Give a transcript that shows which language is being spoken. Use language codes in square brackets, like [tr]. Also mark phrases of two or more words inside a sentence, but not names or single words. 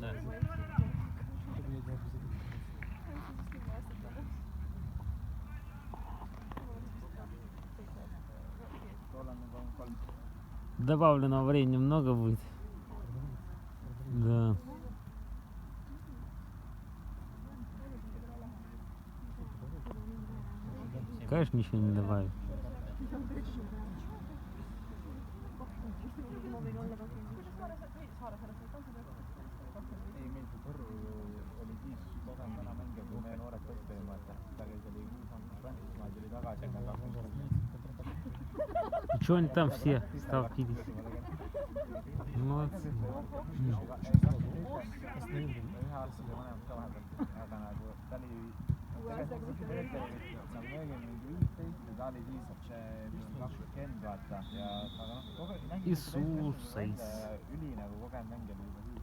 [ru] Добавленного времени много будет. Да. Конечно, ничего не добавить. [et] ei, meil see Võrru oli siis kogenud vana mängija, kui meie noored tõesti olid, vaata. Ta käis, oli saanud Prantsusmaal, tuli tagasi, aga 20. [ru] И что они там все столпились? Молодцы. [et] üheaastase vanemad ka vahepeal, aga nagu ta oli tegelikult nagu 45 ja ta oli siis 20 vaata ja aga noh, üli nagu kogenud mängija oli juba siis.